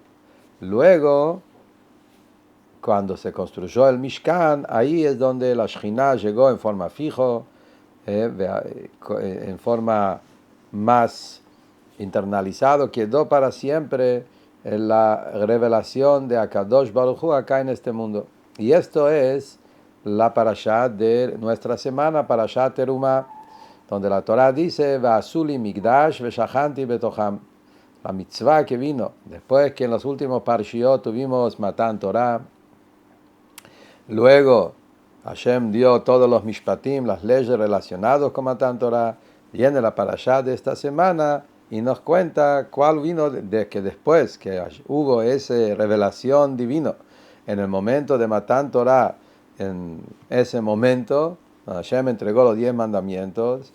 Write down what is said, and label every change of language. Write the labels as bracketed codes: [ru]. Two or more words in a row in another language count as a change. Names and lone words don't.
[es] Luego, cuando se construyó el Mishkan, ahí es donde la Shekhinah llegó en forma fijo, en forma más internalizado, quedó para siempre en la revelación de [he] הקדוש ברוך הוא [es] acá en este mundo. Y esto es la parashá de nuestra semana, parashá Terumá, donde la Torah dice, [he] ועשו לי מקדש ושכנתי בתוכם. [es] La mitzvah que vino después que en los últimos parshiot tuvimos [he] מתן תורה. [es] Luego Hashem dio todos los mishpatim, las leyes relacionadas con [he] מתן תורה. [es] Viene la parashá de esta semana y nos cuenta cuál vino de que después que hubo esa revelación divina en el momento de [he] מתן תורה, [es] en ese momento Hashem entregó los 10 mandamientos.